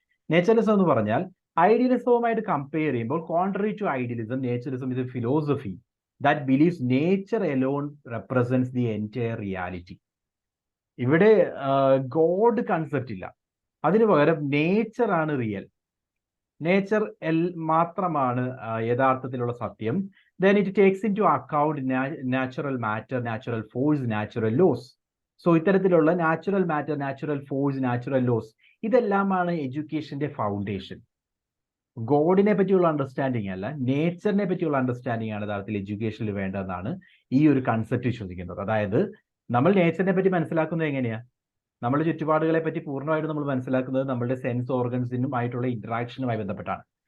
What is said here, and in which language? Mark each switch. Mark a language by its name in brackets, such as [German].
[Malayalam] നേച്ചറലിസം എന്ന് പറഞ്ഞാൽ ഐഡിയലിസവുമായിട്ട് കമ്പയർ ചെയ്യുമ്പോൾ, [English] Contrary to idealism, naturalism is a philosophy that believes nature alone represents the entire reality. [Malayalam] ഇവിടെ God concept ഇല്ല, അതിനു പകരം നേച്ചർ ആണ് റിയൽ. നേച്ചർ മാത്രമാണ് യഥാർത്ഥത്തിലുള്ള സത്യം. [English] then it takes into account natural matter, natural force, natural laws. [Malayalam] So ഇത്തരത്തിലുള്ള natural matter, natural force, natural loss, ഇതെല്ലാമാണ് എഡ്യൂക്കേഷന്റെ ഫൗണ്ടേഷൻ. ഗോഡിനെ പറ്റിയുള്ള അണ്ടർസ്റ്റാൻഡിങ് അല്ല, നേച്ചറിനെ പറ്റിയുള്ള അണ്ടർസ്റ്റാൻഡിങ് ആണ് യഥാർത്ഥത്തിൽ എഡ്യൂക്കേഷനിൽ വേണ്ടതെന്നാണ് ഈ ഒരു കൺസെപ്റ്റ് വിശ്വസിക്കുന്നത്. അതായത് നമ്മൾ നേച്ചറിനെ പറ്റി മനസ്സിലാക്കുന്നത് എങ്ങനെയാ? നമ്മുടെ ചുറ്റുപാടുകളെ പറ്റി പൂർണ്ണമായിട്ട് നമ്മൾ മനസ്സിലാക്കുന്നത് നമ്മുടെ സെൻസ് ഓർഗൻസിനും ആയിട്ടുള്ള ഇന്ററാക്ഷനുമായി ബന്ധപ്പെട്ടാണ്.